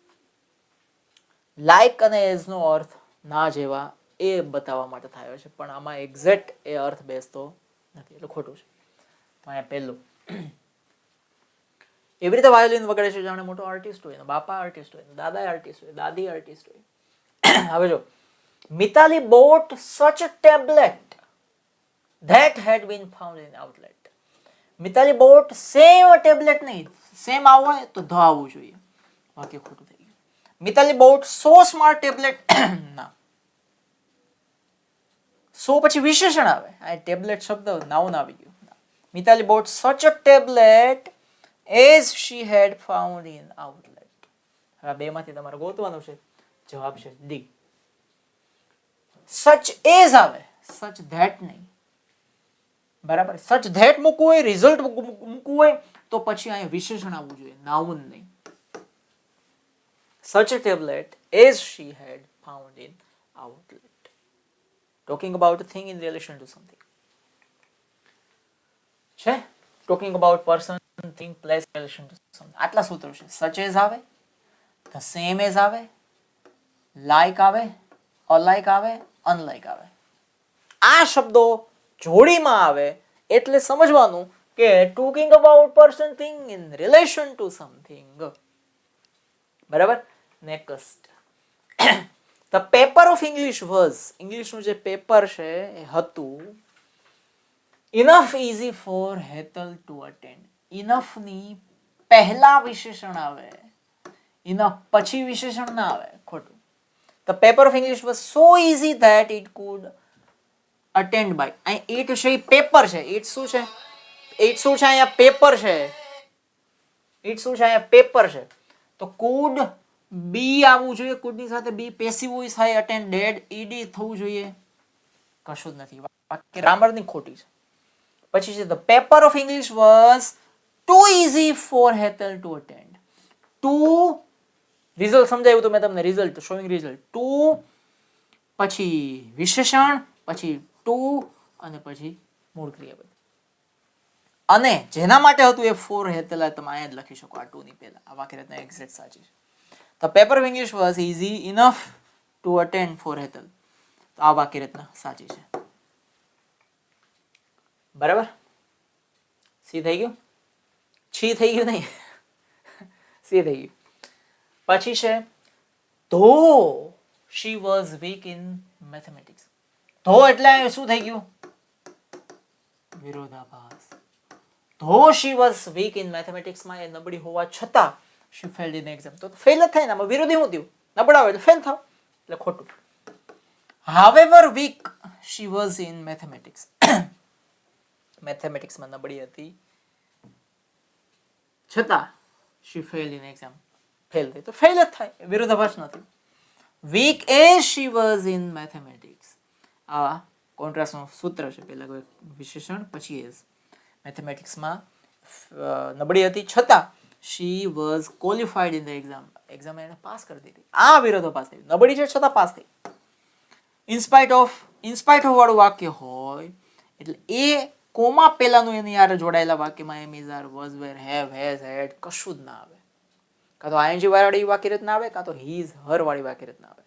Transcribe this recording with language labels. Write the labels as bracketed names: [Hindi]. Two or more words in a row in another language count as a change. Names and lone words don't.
[Gujarati] લાઈક અને એઝ નો અર્થ ના જેવા એ બતાવવા માટે થયો છે, પણ આમાં એક્ઝેક્ટ એ અર્થ બેસતો નથી, એટલે ખોટું છે. તો અહીંયા પહેલું. એવી રીતે વાયોલિન વગાડે છે જાણે મોટો આર્ટિસ્ટ હોય, બાપા આર્ટિસ્ટ હોય, દાદા આર્ટિસ્ટ હોય, દાદી આર્ટિસ્ટ હોય. હવે જો, [English] Mitali bought such tablet that had been found in outlet. Mitali bought same tablet [Gujarati] નહીં, સેમ આવો હોય તો ધ આવવું જોઈએ, વાક્ય ખોટું થઈ ગયું. [English] Mitali bought so smart tablet, [Gujarati] ના, સો પછી વિશેષણ આવે, આ ટેબ્લેટ શબ્દ નાઉન આવી ગયું. [English] Mitali bought such a tablet as she had found in outlet. [Gujarati] હવે બે માંથી તમારે ગોતવાનું છે, જવાબ છે ડી. [English] such as [Gujarati] આવે, [English] such that [Gujarati] નહીં. બરાબર. [English] such that [Gujarati] મૂકવું હોય, રિઝલ્ટ મૂકવું હોય તો પછી અહીંયા વિશેષણ આવવું જોઈએ, નાઉન નહીં. [English] સચ a tablet as she had found in outlet. Talking about a thing in relation to something. છે talking about person, thing, place, relation to something. [Gujarati] આટલા સૂત્રો છે. [English] such as આવે, the same as આવે, like આવે, alike આવે, unlike આવે. [Gujarati] આ શબ્દો જોડીમાં આવે એટલે સમજવાનું કે [English] talking about person, thing in relation to something. [Gujarati] બરાબર. નેક્સ્ટ. [English] The paper of English was, [Gujarati] ઇંગ્લિશનું જે પેપર છે એ હતું, [English] enough easy for Hetal to attend. [Gujarati] enough ની પહેલા વિશેષણ આવે, enough પછી વિશેષણ ના આવે, ખોટું. [English] The paper of English was so easy that it could attend by. [Gujarati] અહીં it છે એ પેપર છે, it શું છે? it શું છે અહીંયા? પેપર છે. it શું છે અહીંયા? પેપર છે. તો could બી આવવું જોઈએ, could ની સાથે [English] be passive voice [Gujarati] થાય, attended ઈડી થવું જોઈએ, કશું જ નથી. ગ્રામર ની ખોટી છે. પછી છે [English] the paper of English was too easy for Hetal to attend. [Gujarati] to રિઝલ્ટ સમજાયું તો મેં તમને, [English] result showing result, [Gujarati] ટુ પછી વિશેષણ, પછી ટુ અને પછી મૂળ ક્રિયાપદ. અને જેના માટે હતું એ ફોર હેતલ, તમે અહીંયા જ લખી શકો આ ટુ ની પહેલા. આ વાક્ય રચના એક્ઝેક્ટ સાચી છે. [English] The paper of English was easy enough to attend for Hetal. [Gujarati] તો આ વાક્ય રચના સાચી છે. બરાબર. સી થઈ ગયું? છી થઈ ગયું નહીં, સી થઈ ગયું. પછી છે [English] though she was weak in mathematics. [Gujarati] though એટલે શું થઈ ગયું? વિરોધાભાસ. [English] though she was weak in mathematics, [Gujarati] માં એ નબળી હોવા છતાં [English] she failed in exam. [Gujarati] તો ફેલ જ થાય ને, આમાં વિરોધી શું થયું? નબળા હોય એટલે ફેલ થાવ, એટલે ખોટું. [English] however weak she was in mathematics. [Gujarati] મેથેમેટિક્સમાં નબળી હતી છતાં [English] she failed in exam. [Gujarati] ફેલ થઈ તો ફેલ જ થાય, વિરોધાભાસ નથી. [English] weak as she was in mathematics. [Gujarati] આ કોન્ટ્રાસ્ટનું સૂત્ર છે, પહેલા કોઈ વિશેષણ પછી એઝ. મેથેમેટિક્સમાં નબળી હતી છતાં [English] she was qualified in the exam. [Gujarati] એક્ઝામ એને પાસ કરી દીધી. આ વિરોધાભાસ થઈ, નબળી છે છતાં પાસ થઈ. [English] in spite of [Gujarati] વાળું વાક્ય હોય એટલે એ કોમા પહેલાનું એની યાર જોડાયેલા વાક્યમાં [English] am is are was were have has had [Gujarati] કશું જ ના આવે. કાં તો આઈએનજી વાળી વાક્ય રચના આવે, કાં તો હીઝ હર વાળી વાક્ય રચના આવે.